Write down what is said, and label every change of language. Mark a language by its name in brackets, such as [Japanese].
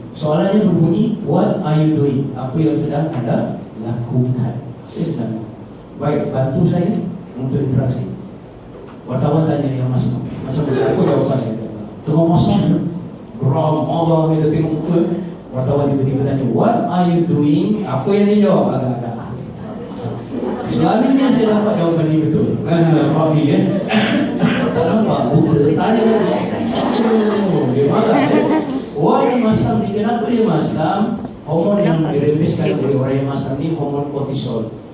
[Malay] Soalannya berbunyi, [English] what are you doing? [Malay] Apa yang sedang anda lakukan? Baik, bantu saya untuk interaksi. Wartawan tanya yang masam. Macam apa jawapannya? Tengok masam, geram Allah, kita tengok muka. Wartawan tiba-tiba tanya, [English] what are you doing? [Malay] Apa yang dia jawab? Agak-agak. Selalunya saya dapat jawapan ini betul. Faham ni kan? Tak nampak muka. Tanya lagi. Dia marah. Orang yang masam ni, kenapa dia masam? Hormon yang dirembeskan oleh orang yang masam ni hormon kortisol.